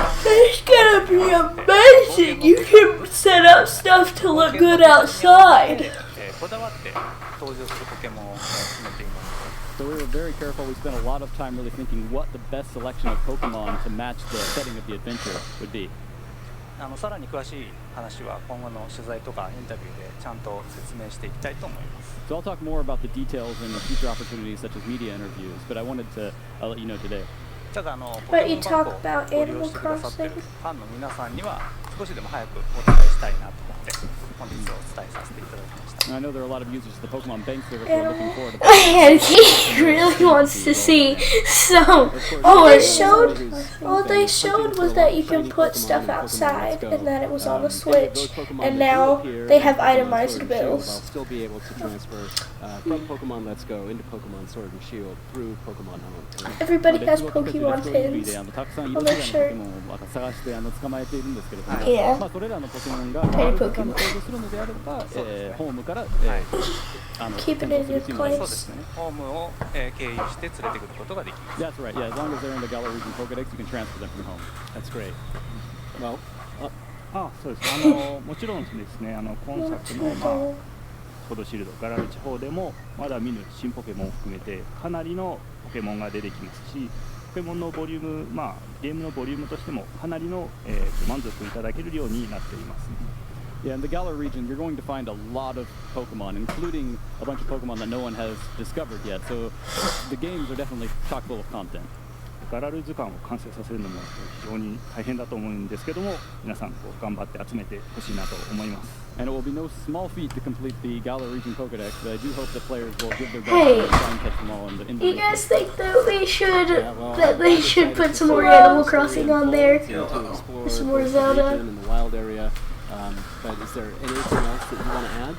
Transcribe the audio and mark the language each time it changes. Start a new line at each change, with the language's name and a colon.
English: It's gonna be amazing! You can set up stuff to look good outside! So we were very careful. We spent a lot of time really thinking what the best selection of Pokemon to match the setting of the adventure would be.
Japanese: さらに詳しい話は今後の取材とかインタビューでちゃんと説明していきたいと思います。
English: So I'll talk more about the details in future opportunities such as media interviews, but I wanted to let you know today.
Japanese: ただ
English: But you talk about Animal Crossing.
Japanese: ファンの皆さんには少しでも早くお伝えしたいなと思って本日お伝えさせていただきました。
English: I know there are a lot of users of the Pokemon Bank service who are looking forward to. And he really wants to see some. Oh, it showed. All they showed was that you can put stuff outside, and that it was on the Switch. And now they have itemized bills. I'll still be able to transfer from Pokemon Let's Go into Pokemon Sword and Shield through Pokemon Home. Everybody has Pokemon pins on their shirt. Yeah. Pretty Pokemon. Keeping it in your place.
Japanese: そうですね。ホームを経由して連れてくることができます。
English: That's right. Yeah, as long as they're in the Galar region Pokedex, you can transfer them from home. That's great. Well,
Japanese: そうです。もちろんですね、今作のソードシールドガラル地方でもまだ見ぬ新ポケモンを含めてかなりのポケモンが出てきますし、ポケモンのボリューム、ゲームのボリュームとしてもかなりの、満足いただけるようになっています。
English: Yeah, in the Galar region, you're going to find a lot of Pokemon, including a bunch of Pokemon that no one has discovered yet. So the games are definitely chock full of content.
Japanese: ガラル図鑑を完成させるのも非常に大変だと思うんですけども、皆さんこう頑張って集めてほしいなと思います。
English: And it will be no small feat to complete the Galar Region Pokedex, but I do hope that players will give their best Hey, to try and catch them all in the you guys think that they should put some more Animal Crossing on there? Some more Zelda. In the wild area. But is there anything else that you want to add?